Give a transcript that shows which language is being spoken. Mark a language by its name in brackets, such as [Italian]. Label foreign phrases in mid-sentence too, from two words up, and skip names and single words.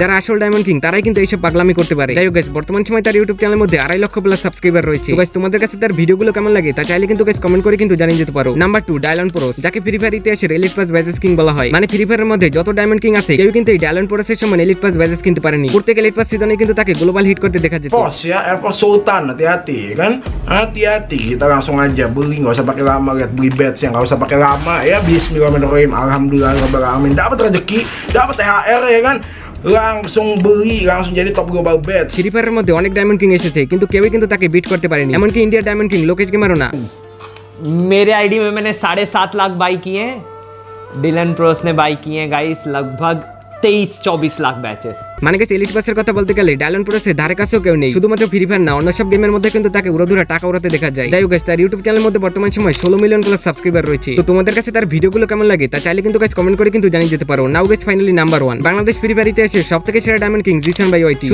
[Bangla] যারা আসল [English] diamond king [Bangla] তারাই কিন্তু এইসব পাগলামি করতে পারে। যাই হোক গাইস বর্তমান সময় তার ইউটিউব চ্যানেলের মধ্যে 2.5 লক্ষ [English] plus subscriber [Bangla] রয়েছে। তো গাইস তোমাদের কাছে তার ভিডিওগুলো কেমন লাগে তা চাইলে কিন্তু গাইস কমেন্ট করে কিন্তু জানিয়ে যেতে পারো। নাম্বার 2 ডায়লন প্রোস, যাকে ফ্রি ফায়ার ইতিহাসের [English] elite pass badges king [Bangla] বলা হয়। মানে ফ্রি ফায়ারের মধ্যে যত [English] diamond king [Bangla] আছে কেউ কিন্তু এই ডায়লন প্রোসের সমান [English] elite pass badges [Bangla] কিনতে পারেনি। প্রত্যেক [English] elite pass [Bangla] সিজনে কিন্তু তাকে [English] global hit [Bangla] করতে দেখা যেত। [Indonesian] Force ya, Air Force Sultan, hati-hati kan. Hati-hati, kita langsung aja beli, nggak usah pakai lama, lihat beli badge yang nggak usah pakai lama ya. [Arabic] بسم الله الرحمن الرحيم، الحمد لله رب العالمين. [Indonesian] Dapat rezeki, dapat THR ya kan. Langsung beli, langsung jadi [English] top global badge. [Bangla] ফ্রি ফায়ারের মধ্যে অনেক [English] diamond king [Bangla] এসেছে কিন্তু কেউই কিন্তু তাকে বিট করতে পারেনি। এমনকি ইন্ডিয়ার [English] diamond king [Bangla] লোকেশ গেমারও না। [Hindi] मेरे आईडी में मैंने 7.5 लाख बाई किए हैं। डिलन प्रोस ने बाई किए हैं गाइस लगभग 23-24 लाख बैचेस। [Bangla] মানে গেছে [English] elite pass [Bangla] কথা বলতে গেলে ডায়লন প্রোসের ধারে কাছেও কেউ নেই। শুধুমাত্র ফ্রি ফায়ার না অন্য সব গেমের মধ্যে কিন্তু তাকে উড়াধুরা টাকা উড়াতে দেখা যায়। যাই হোক গাইস তার ইউটিউব চ্যানেলের মধ্যে বর্তমান সময় 16 [English] million plus subscriber [Bangla] রয়েছে। তো তোমাদের কাছে তার ভিডিওগুলো কেমন লাগে তা চাইলে কিন্তু গাইস কমেন্ট করে কিন্তু জানিয়ে যেতে পারো। [English] now guys finally number [Bangla] 1 বাংলাদেশ ফ্রি ফায়ার ইতিহাসে সবথেকে সেরা [English] diamond king [Bangla] জিসান ভাই ওয়াইটি।